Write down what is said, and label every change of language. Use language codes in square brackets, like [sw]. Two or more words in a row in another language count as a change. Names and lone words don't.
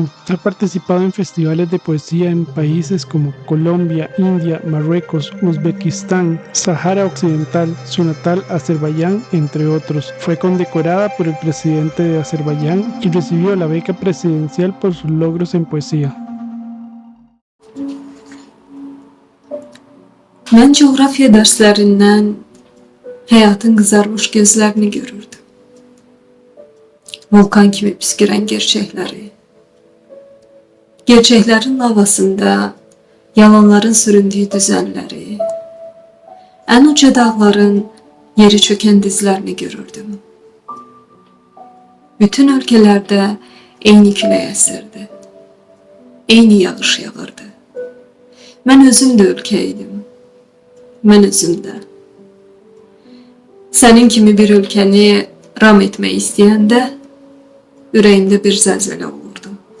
[es] Ha participado en festivales de poesía en países como Colombia, India, Marruecos, Uzbekistán, Sahara Occidental, su natal Azerbaiyán, entre otros. Fue condecorada por el presidente de Azerbaiyán y recibió la beca presidencial por sus logros en poesía. [tr] Mən coğrafya derslerinden hayatın kızarmış gözlerini görürdüm. Volkan gibi püsküren gerçekleri. Gerçeklerin lavasında yalanların süründüğü düzenleri. En uca dağların yeri çöken dizlerini görürdüm. [az] Bütün ülkelerde eyni külək əsirdi. Eyni yağış yağırdı. Mən özüm də ülkəydim. Mən özüm də. Sənin kimi bir ülkəni ram etmək istəyəndə ürəyimdə bir zəlzələ olurdu.